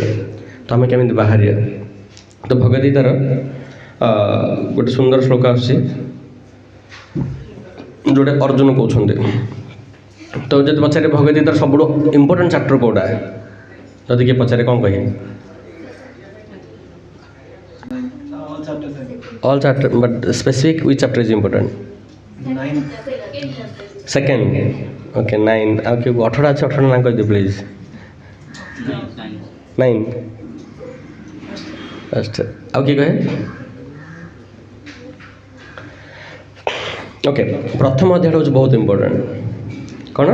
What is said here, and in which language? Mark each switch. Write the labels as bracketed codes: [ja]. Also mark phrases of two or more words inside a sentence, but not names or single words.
[or] ତ ଆମେ କେମିତି ବାହାରିବା? ତ ଭଗବଦ୍ଗୀତାର ଗୋଟେ ସୁନ୍ଦର ଶ୍ଲୋକ ଆସୁଛି, ଯେଉଁଟା ଅର୍ଜୁନ କହୁଛନ୍ତି। ତ ଯଦି ପଚାରେ ଭଗବଦ୍ଗୀତାର ସବୁଠୁ [en] important chapter [or] କେଉଁଟା, ଯଦି କିଏ ପଚାରେ କ'ଣ କହିବେ? [en] All chapter, but specific which chapter is important? 9. Second. [or] Okay, 9. ଆଉ କିଏ 18 ଅଛି? 18 ନା କହିଦିଅ ପ୍ଲିଜ୍। 9 ଫାଷ୍ଟ। ଆଉ କିଏ କହେ? ଓକେ, ପ୍ରଥମ ଅଧ୍ୟାୟଟା ହେଉଛି ବହୁତ ଇମ୍ପୋର୍ଟାଣ୍ଟ। କ'ଣ?